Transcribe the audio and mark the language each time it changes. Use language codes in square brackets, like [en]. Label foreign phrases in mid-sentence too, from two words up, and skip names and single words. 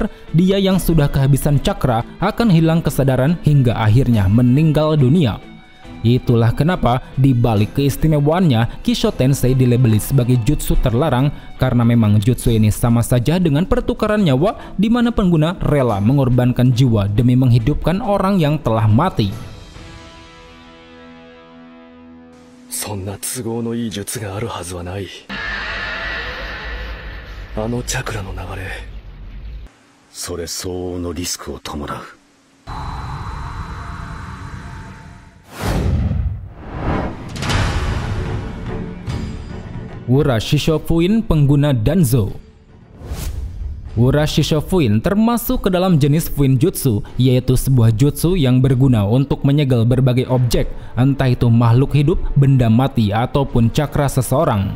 [id] Dia yang sudah kehabisan cakra akan hilang kesadaran hingga akhirnya meninggal dunia. Itulah kenapa di balik keistimewaannya, Kisho Tensei dilabeli sebagai jutsu terlarang, karena memang jutsu ini sama saja dengan pertukaran nyawa, di mana pengguna rela mengorbankan jiwa demi menghidupkan orang yang telah mati. [ja] そんな都合のいい術があるはずはない。あのチャクラの流れ、それ相応のリスクを伴う。 [id] Urashishofuin, pengguna Danzo. Urashishofuin termasuk ke dalam jenis Fuin Jutsu, yaitu sebuah jutsu yang berguna untuk menyegel berbagai objek, entah itu makhluk hidup, benda mati, ataupun cakra seseorang.